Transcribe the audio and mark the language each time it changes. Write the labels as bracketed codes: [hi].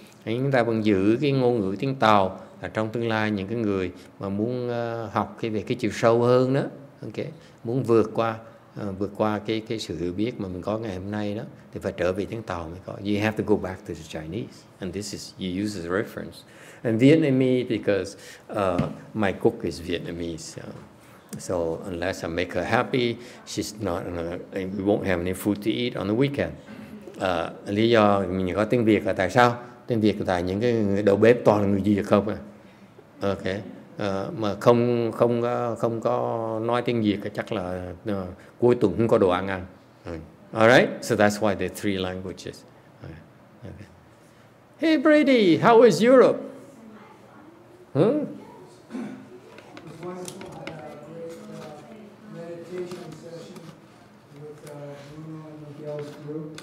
[vi] Chúng ta vẫn giữ cái ngôn ngữ tiếng Tàu. Trong tương lai những cái người mà muốn học về cái chiều sâu hơn đó, okay, muốn vượt qua cái sự hiểu biết mà mình có ngày hôm nay đó, thì phải trở về tiếng Tàu mới có. [en] You have to go back to the Chinese, and this is you use as a reference. And Vietnamese because my cook is Vietnamese, so unless I make her happy, she's not. We won't have any food to eat on the weekend. [vi] Lý do mình có tiếng Việt là tại sao? Tiếng Việt là tại những cái đầu bếp toàn là người Việt không à? Okay. Mà không có nói tiếng Việt chắc là cuối tuần không có đồ ăn. [en] Alright, so that's why there are 3 languages. Okay. Hey Brady, how is Europe? It was wonderful. I had a great meditation session with Bruno and Miguel's group.